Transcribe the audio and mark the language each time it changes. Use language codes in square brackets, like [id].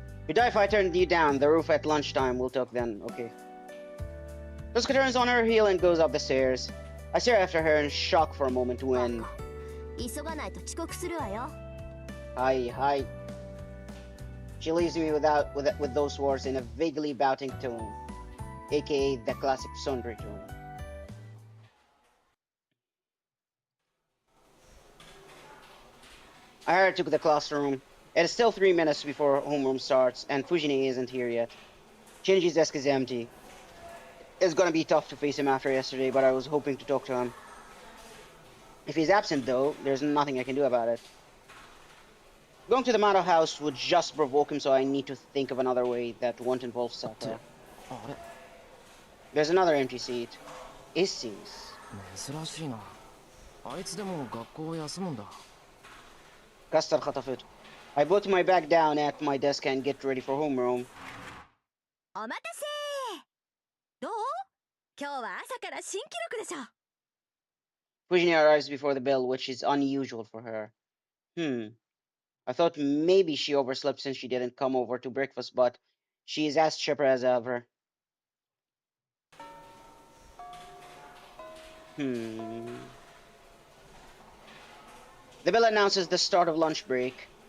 [en] You die if I turn you down. The roof at lunchtime. We'll talk then. Okay. Tosuka turns on her heel and goes up the stairs. I stare after her in shock for a moment when... [ja] 急がないと遅刻するわよ。 [en] Hi. She leaves me with those words in a vaguely bouting tone, aka the classic sundry tone. I hurry to the classroom. It is still 3 minutes before homeroom starts, and Fujine isn't here yet. Shinji's desk is empty. It's gonna be tough to face him after yesterday, but I was hoping to talk to him. If he's absent, though, there's nothing I can do about it. Going to the Mado house would just provoke him, so I need to think of another way that won't involve Sakura. There's another empty seat. Issei's. [ja] 珍しいな。あいつでも学校を休むんだ。 Kastar khatafut. [en] I put my bag down at my desk and get ready for homeroom. [ja] お待たせ。どう？今日は朝から新記録でしょ。 [en] Fujine arrives before the bell, which is unusual for her. I thought maybe she overslept since she didn't come over to breakfast, but she is as chipper as ever. The bell announces the start of lunch break.